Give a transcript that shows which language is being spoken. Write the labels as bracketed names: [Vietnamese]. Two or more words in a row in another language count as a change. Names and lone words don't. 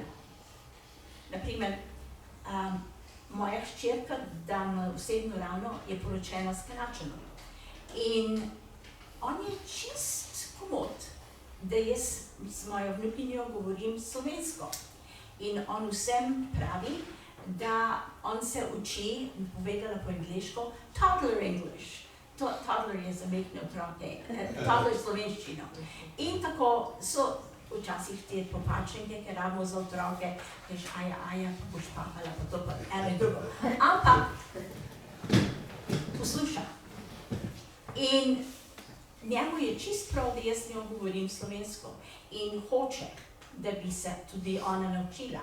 [Slovenian] Naprimer, moja hčerka, Dana Osebno Ravno, je poročena s Kanadčanom. In on je čist komod, da jaz s mojo vnukinjo govorim slovensko. In on vsem pravi, da on se uči, povedala po angleško, [English] toddler English. [Slovenian] Toddler je za mehne otroke, toddler slovenščino. In tako so včasih te popačenke, ker rabimo za otroke, kajš aja, pa boš papala, pa to pa eno in drugo. Ampak posluša. In njemu je čist prav, da jaz z njo govorim slovensko in hoče, da bi se tudi ona naučila.